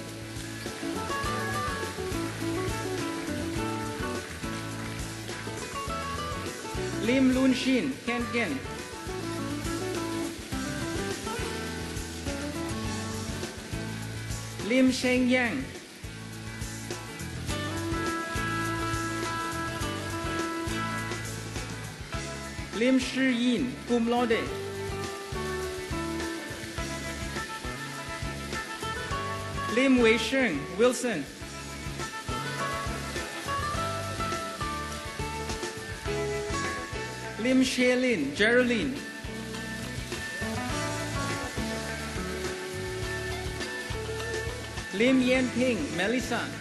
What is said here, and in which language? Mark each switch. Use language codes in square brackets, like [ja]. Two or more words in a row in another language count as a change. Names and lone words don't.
[en] Lim Lun Shin Ken Ken. Lim Sheng Yang. Lim Shi Yin, cum laude. Lim Wei Sheng, Wilson. Lim Shailin, Geraldine. Lim Yan Ping, Melissa.